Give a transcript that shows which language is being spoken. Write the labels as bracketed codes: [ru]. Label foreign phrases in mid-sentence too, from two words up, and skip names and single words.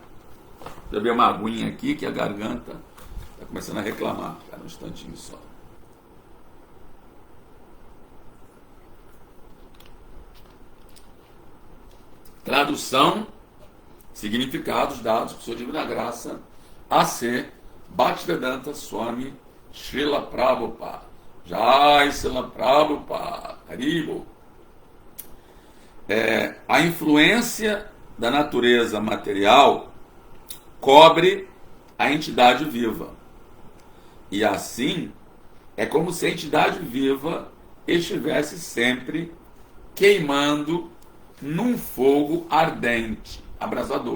[pt] Deixa eu ver uma aguinha aqui que a garganta está começando a reclamar. Espera um instantinho só. Tradução, significados dados por sua divina graça, A.C. Bhaktivedanta Swami Srila Prabhupada. Jai Srila Prabhupada. Haribo. A influência da natureza material cobre a entidade viva. E assim, é como se a entidade viva estivesse sempre queimando num fogo ardente, abrasador.